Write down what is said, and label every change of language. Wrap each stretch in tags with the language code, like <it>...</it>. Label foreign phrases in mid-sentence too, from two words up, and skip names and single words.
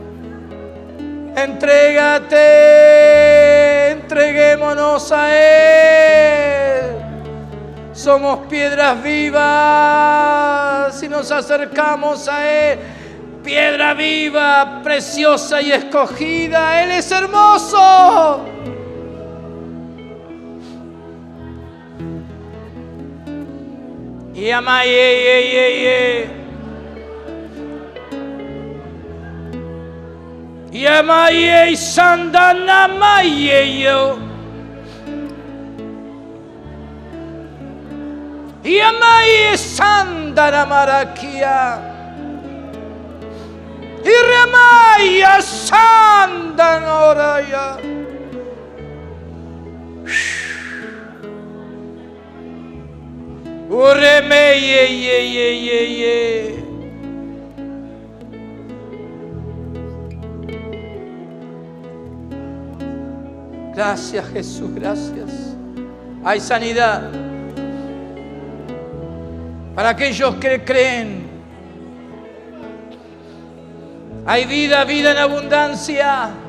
<es>Entrégate. Entreguémonos a Él. Somos piedras vivas y nos acercamos a Él. piedra viva, preciosa y escogida. Él es hermoso. Yamaye sandana mayeyo. Yamaye sandana marakia. Iremaya sandana oraya.</es> <rw>Uremeye.</rw> <es>Gracias, Jesús, gracias. Hay sanidad para aquellos que creen. Hay vida en abundancia.</es>